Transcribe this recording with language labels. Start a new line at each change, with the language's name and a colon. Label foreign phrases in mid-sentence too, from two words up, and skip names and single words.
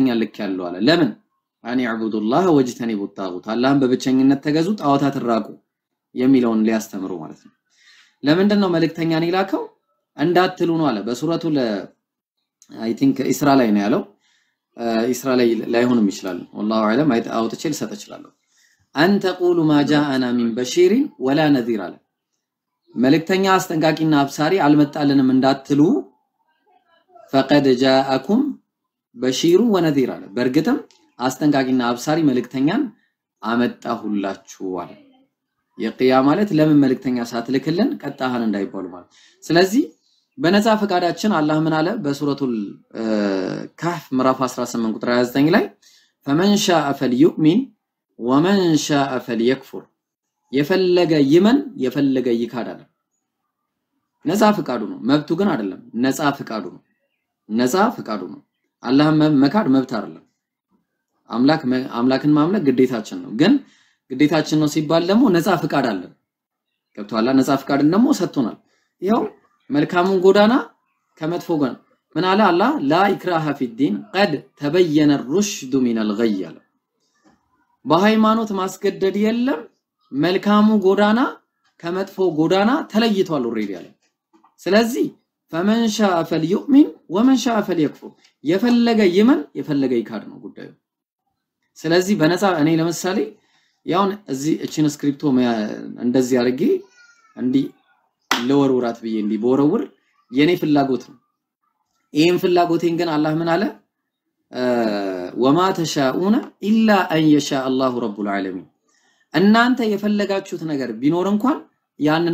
Amharic: ልክ ያለው አለ ለምን
Arabic: أن اعبدوا الله واجتنبوا الطاغوت
Amharic: አላህን በብቸኝነት ተገዙ ጣዖታትን ራቁ የሚለውን ሊያስተምሩ ማለት ነው ለምንድነው መልእክተኛን ይላከው እንዳትሉ ነው አለ በሱረቱ
English: I think
Amharic: ኢስራ ላይ ነው ያለው ኢስራ ላይ ላይሆንም ይችላል
Arabic: والله اعلم
Amharic: አውጥቼ ልሰጥ እችላለሁ አንተ
Arabic: قولوا ما جاءنا من بشير ولا نذير
Amharic: አለ መልእክተኛ አስጠንቃቂና አብሳሪ አልመጣልንም እንዳትሉ
Arabic: فقد جاءكم بشير ونذير
Amharic: አለ በርግጥም አስጠንቃቂና አብሳሪ መልእክተኛን አመጣሁላችሁ አለ የቂያ ማለት ለምን መልእክተኛ ሳትልክልን ቀጣሃን እንዳይባሉ ማለት ስለዚህ በነፃ ፈቃዳችን አላህ ምን አለ በሱረቱል ካህፍ ምዕራፍ 18 ቁጥር 29 ላይ
Arabic: فمن شاء فليؤمن ومن شاء فليكفر
Amharic: የፈለገ ይመን የፈለገ ይካድ አለ ነፃ ፈቃዱ ነው መብቱ ግን አይደለም ነፃ ፈቃዱ ነው አላህ መካድ መብት አይደለም አምላክን ማምለክ ግዴታችን ነው ግን ግዴታችን ነው ሲባል ደግሞ ነፃ ፈቃድ አለ ገብቷላ ነፃ ፈቃድን ደግሞ ሰጥቶናል ይሄው መልካሙን ጎዳና ከመጥፎ ጎን ምን አለ አላህ
Arabic: لا إكراه في الدين قد تبين الرشد من الغي
Amharic: አለ በሃይማኖት ማስገደድ የለም መልካሙ ጎዳና ከመጥፎ ጎዳና ተለይቷል ኦሬዲ አለ ስለዚህ
Arabic: فمن شاء فليؤمن ومن شاء فليكفر
Amharic: የፈለገ ይመን የፈለገ ይካድ ነው ጉዳዩ ስለዚህ በነፃ እኔ ለምሳሌ ያው እዚህ እቺን ስክሪፕቶ እንደዚህ አድርጌ እንዲ ለወርውራት ብዬ እንዲ ቦረውር የኔ ፍላጎት ነው ይሄን ፍላጎቴን ግን አላህ ምን አለ
Arabic: وما تشاؤون إلا أن يشاء الله رب العالمين
Amharic: እናንተ የፈለጋችሁት ነገር ቢኖር እንኳን ያንን